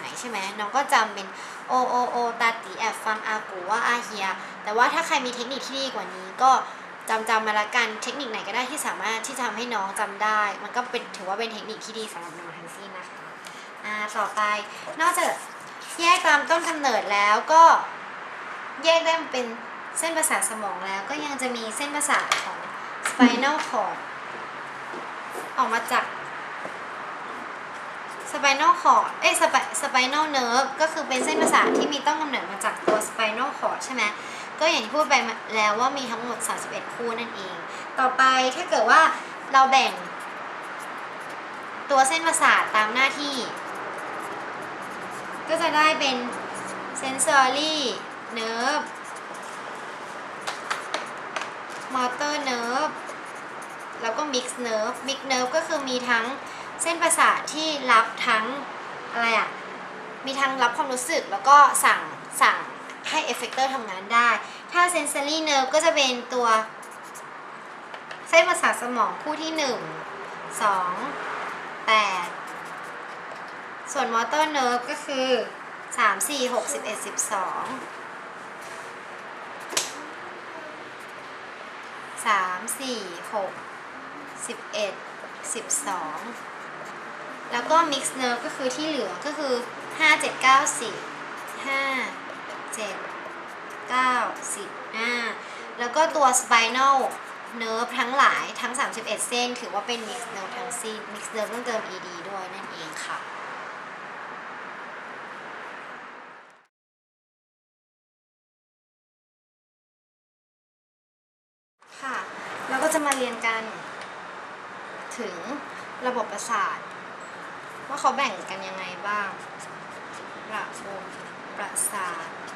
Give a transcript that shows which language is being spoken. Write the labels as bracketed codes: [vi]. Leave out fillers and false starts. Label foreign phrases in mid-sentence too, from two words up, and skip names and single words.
[th] ใช่ไหมน้องก็จำเป็นโอโอโอตาตีแอบฟังอากูว่าอาเฮียแต่ว่าถ้าใครมีเทคนิคที่ดีกว่านี้ก็จำมาละกันเทคนิคไหนก็ได้ที่สามารถที่จะทำให้น้องจำได้มันก็เป็นถือว่าเป็นเทคนิคที่ดีสำหรับน้องทั้งสิ้นนะคะต่อไปนอกจากแยกตามต้นกำเนิดแล้วก็แยกได้เป็นเส้นประสาทสมองแล้วก็ยังจะมีเส้นประสาทของ [en] spinal cord [th] ออกมาจาก [en] spinal cord spinal nerve [th] ก็คือเป็นเส้นประสาทที่มีต้นกำเนิดมาจากตัว [en] spinal cord [th] ใช่ไหมก็อย่างที่พูดไปแล้วว่ามีทั้งหมด31คู่นั่นเองต่อไปถ้าเกิดว่าเราแบ่งตัวเส้นประสาทตามหน้าที่ ก็จะได้เป็น [en] sensory nerve motor nerve [th] แล้วก็ [en] mixed nerve [th] ก็คือมีทั้งเส้นประสาทที่รับทั้งมีทั้งรับความรู้สึกแล้วก็สั่งให้เอฟเฟกเตอร์ทำงานได้ถ้า [en] sensory nerve [th] ก็จะเป็นตัวเส้นประสาทสมองคู่ที่1 2 8ส่วน [en] motor nerve [th] ก็คือ3 4 6 11 12 3 4 6 11 12แล้วก็ [en] mixed nerve [th] ก็คือที่เหลือก็คือ5 7 9 10 5 7 9 10แล้วก็ตัว [en] spinal nerve [th] ทั้งหลายทั้ง31เส้นถือว่าเป็น [en] mixed nerve [th] ทั้งสิ้น [en] mixed nerve [th] ต้องเติม ed ด้วยนั่นเองค่ะ เราก็จะมาเรียนกันถึงระบบประสาทว่าเขาแบ่งกันยังไงบ้างระบบประสาท